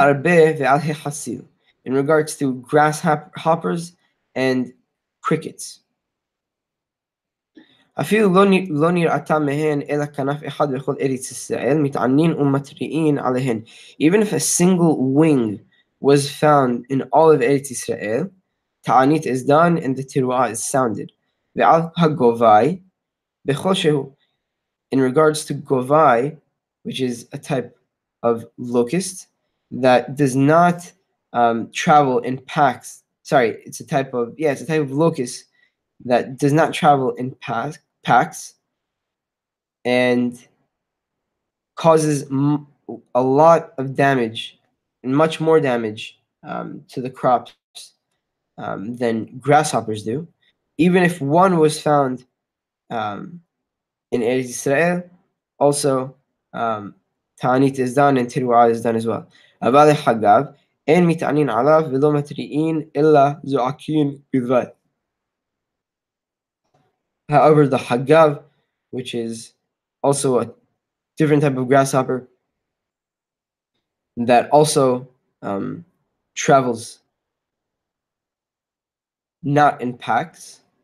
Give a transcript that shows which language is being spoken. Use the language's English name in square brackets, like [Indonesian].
[English] In regards to grasshoppers and crickets. [Hebrew] אפילו לא נראתה מהן אלא כנף אחד בכל ארץ ישראל, מתענין ומתריעין עליהן. [English] Even if a single wing was found in all of Eretz Israel, ta'anit is done and the tiru'ah is sounded. [Hebrew] ועל הגוvaי, בכל שהוא. [English] In regards to govai, which is a type of locust that does not travel in packs. Sorry, it's a type of locust that does not travel in packs and causes a lot of damage and much more damage to the crops than grasshoppers do. Even if one was found in Eretz Israel, also ta'anit is done and tiru'ah is done as well. [Hebrew] אבל לחגב, אין מתענין עליו ולא מתריעין אלא זועקין בלבד. [English] However, the hagav, which is also a different type of grasshopper that also travels not in packs.